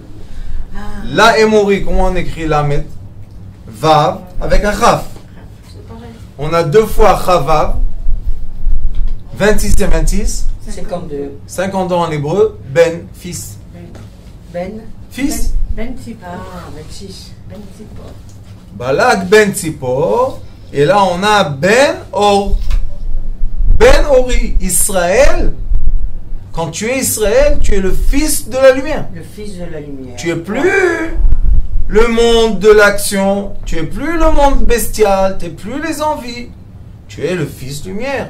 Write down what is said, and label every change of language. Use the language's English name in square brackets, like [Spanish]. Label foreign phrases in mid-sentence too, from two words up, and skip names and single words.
[French] La Émori, comment on écrit Lamed? Vav avec un Chaf. On a deux fois Chavav, 26 et 26. 52. 50 ans en hébreu, Ben, fils. Ben. Fils. Ben Tzipor. Ah, 26. Ben Tzipor. Balak ben Tzipor. Et là, on a Ben Or. Ben Ori. Israël. Quand tu es Israël, tu es le fils de la lumière. Le fils de la lumière. Tu es plus le monde de l'action. Tu es plus le monde bestial. Tu n'es plus les envies. Tu es le fils de lumière.